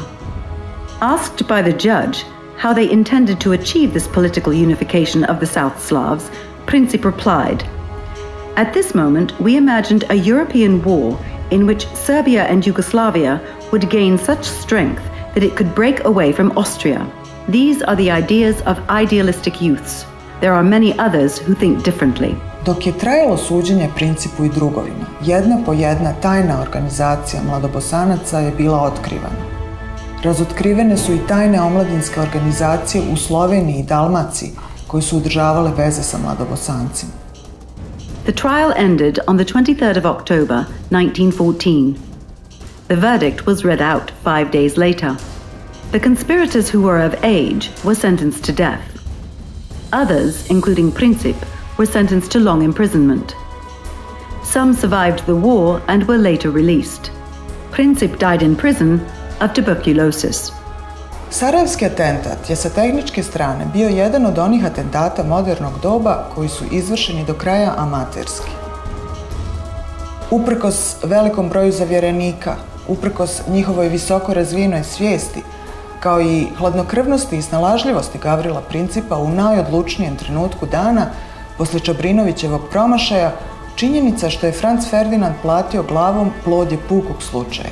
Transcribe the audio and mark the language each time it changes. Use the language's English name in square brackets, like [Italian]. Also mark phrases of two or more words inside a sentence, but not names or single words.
[English] Asked by the judge how they intended to achieve this political unification of the South Slavs, Princip replied, "At this moment, we imagined a European war in which Serbia and Yugoslavia would gain such strength that it could break away from Austria. These are the ideas of idealistic youths. There are many others who think differently." [Bosnian] Dok je trajalo suđenje Principu i drugovima, jedna po jedna tajna organizacija mladobosanaca je bila otkrivana. Razotkrivene su i tajne omladinske organizacije u Sloveniji i Dalmaciji koje su održavale veze sa mladobosancima. [English] The trial ended on the 23rd of October, 1914. The verdict was read out 5 days later. The conspirators who were of age were sentenced to death. Others, including Princip, were sentenced to long imprisonment. Some survived the war and were later released. Princip died in prison of tuberculosis. [Bosnian] Sarajevski atentat je sa tehničke strane bio jedan od onih atentata modernog doba koji su izvršeni do kraja amaterski. Uprkos velikom broju zavjerenika, uprkos njihovoj visoko razvijenoj svijesti, kao i hladnokrvnosti i snalažljivosti Gavrila Principa u najodlučnijem trenutku dana posle Čabrinovićevog promašaja, činjenica što je Franz Ferdinand platio glavom plod je pukog slučaja.